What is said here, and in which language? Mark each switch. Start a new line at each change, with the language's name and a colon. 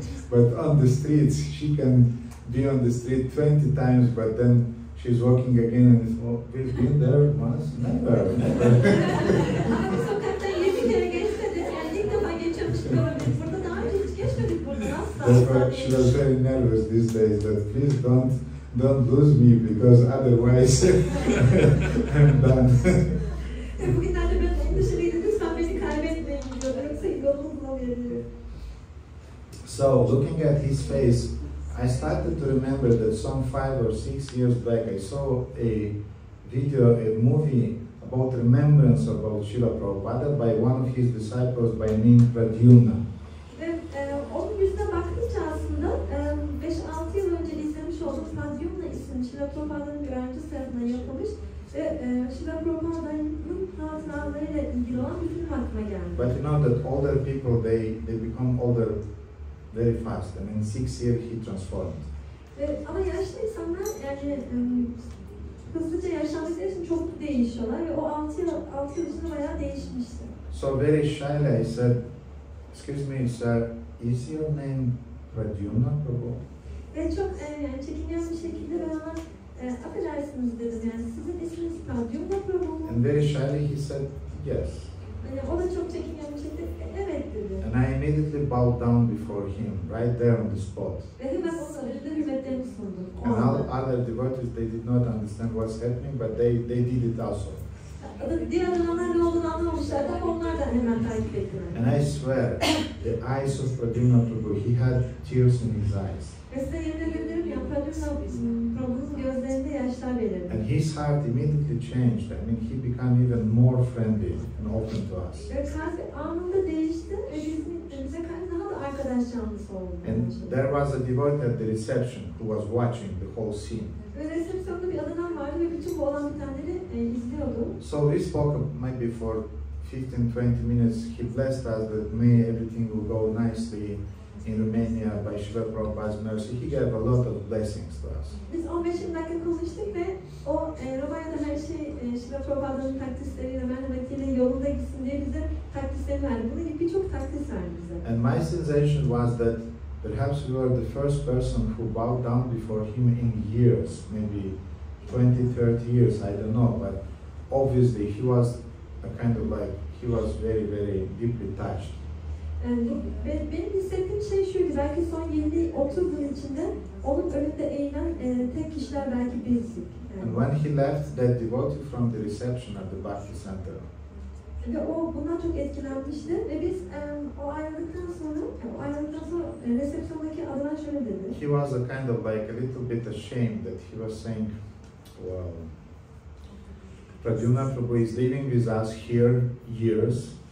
English: But on the streets, she can be on the street 20 times, but then she's walking again and it's, oh, we've been there once? Never.
Turkish: Ama bu sokaktan 20 kere geçse de yani ilk defa geçiyormuş gibi olabilir. Burada daha önce hiç geçmedik buradan asla.
English: Therefore, she was very nervous these days that please don't lose me because otherwise I'm done.
Turkish: Bugünlerde biraz endişeliydi. Lütfen beni kaybetmeyin diyor. Yoksa yolumu bulamayabilirim.
English: So, looking at his face, I started to remember that some 5 or 6 years back I saw a video, a movie about remembrance about Srila Prabhupada by one of his disciples by name Pradyumna.
Turkish: Ve onun yüzüne baktıkça aslında 5-6 yıl önce izlemiş olduğum Pradyumna isimli Srila Prabhupa'nın bir öğrencisi tarafından yapılmış ve Srila Prabhupa'nın hatıralarıyla ilgili olan bir film aklıma geldi.
English: But you know that older people, they become older very fast. I mean, 6 years he transformed.
Turkish: Ama yaşlı insanlar yani hızlıca yaşlandıkları için çok değişiyorlar ve o 6 yıl içinde bayağı değişmişti.
English: So very shyly I said, excuse me sir, is your name Pradyumna Prabhu?
Turkish: Ve çok yani çekingen bir şekilde ben ona affedersiniz dedim yani sizin isminiz Pradyumna Prabhu.
English: And very shyly he said, yes.
Turkish: Yani o da çok çekingen bir şekilde evet dedi.
English: And I immediately bowed down before him, right there on the spot.
Turkish: Ve hemen onun önünde hürmetlerimi sundum.
English: And all other devotees, they did not understand what's happening, but they did it also.
Turkish: Diğer adamlar ne olduğunu anlamamışlardı ama onlar da hemen takip ettiler.
English: And I swear, the eyes of Pradyumna Prabhu, he had tears in his eyes.
Turkish: Ve size yemin edebilirim ya Pradyumna Prabhu'nun gözlerinde yaşlar belirdi.
English: And his heart immediately changed. I mean, he became even more friendly and open to us.
Turkish: Ve kalbi anında değişti ve bize karşı daha da arkadaş canlısı oldu.
English: And there was a devotee at the reception who was watching the whole scene.
Turkish: Ve resepsiyonda bir adam vardı ve bütün bu olan bitenleri izliyordu.
English: So we spoke maybe for 15-20 minutes. He blessed us that may everything will go nicely in Romania by Srila Prabhupada's mercy, he gave a lot of blessings to us.
Turkish: Biz 15 dakika konuştuk ve o Romanya'da her şey Srila Prabhupāda'nın takdisleriyle, merhametiyle yolunda gitsin diye bize takdisleri verdi. Bunun gibi birçok takdis verdi bize.
English: And my sensation was that perhaps we were the first person who bowed down before him in years, maybe 20, 30 years, I don't know, but obviously he was a kind of like, he was very, very deeply touched.
Turkish: Benim hissettiğim şey şuydu, belki son 20-30 yıl içinde onun önünde eğilen tek kişiler belki bizdik.
English: And when he left that devotee from the reception at the Bhakti Center,
Turkish: ve o bundan çok etkilenmişti ve biz o ayrıldıktan sonra resepsiyondaki adına şöyle dedi.
English: he was a kind of like a little bit ashamed that he was saying, well, Pradyumna Prabhu is living with us here years.